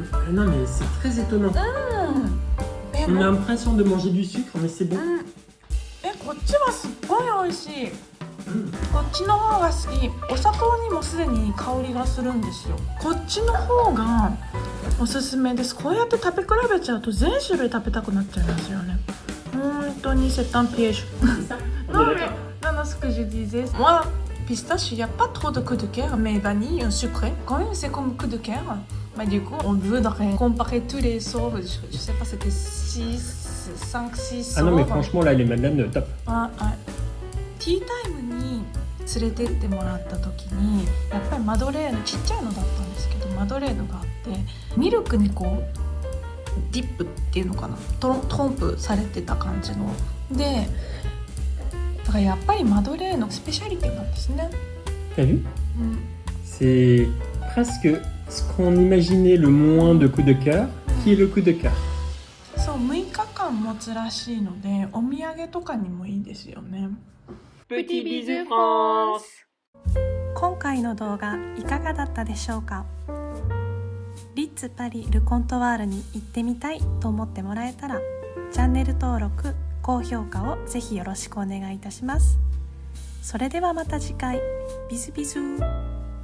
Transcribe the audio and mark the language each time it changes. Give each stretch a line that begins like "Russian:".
French: Non mais c'est très étonnant. On a l'impression de manger du sucre, mais c'est bon.
Japanese: こっちはすっごい美味しい。こっちの方が好き。お砂糖にもすでに香りがするんですよ。こっちの方がおすすめです。こうやって食べ比べちゃうと全種類食べたくなっちゃいますよね。本当に
French: c'est un piège. Non, ce que je disais, moi, pistache, il n'y a pas trop de coup de cœur, mais vanille, sucré, quand même, c'est comme coup de cœur. Bah, du coup, on voudrait comparer tous les sorts, je sais pas, c'était 6
Japanese: 5、6
French: Ah non, mais soirs. franchement, là, les madeleines, top.
Japanese: ティータイムに連れてってもらった時にやっぱりマドレーヌちっちゃいのだったんですけどマドレーヌがあってミルクにこうディップっていうのかなトンプされてた感じのでだからやっぱりマドレーヌのスペシャリティなんですね。
French: T'as vu? C'est presque ce qu'on imaginait le moins de coup de cœur, qui est le coup de cœur.
Japanese: そう6日間持つらしいのでお土産とかにもいいですよね。
French: Petit bisou France!
Japanese: 今回の動画いかがだったでしょうか。リッツ・パリ・ル・コントワールに行ってみたいと思ってもらえたらチャンネル登録、高評価をぜひよろしくお願いいたします。それではまた次回。ビズビズー。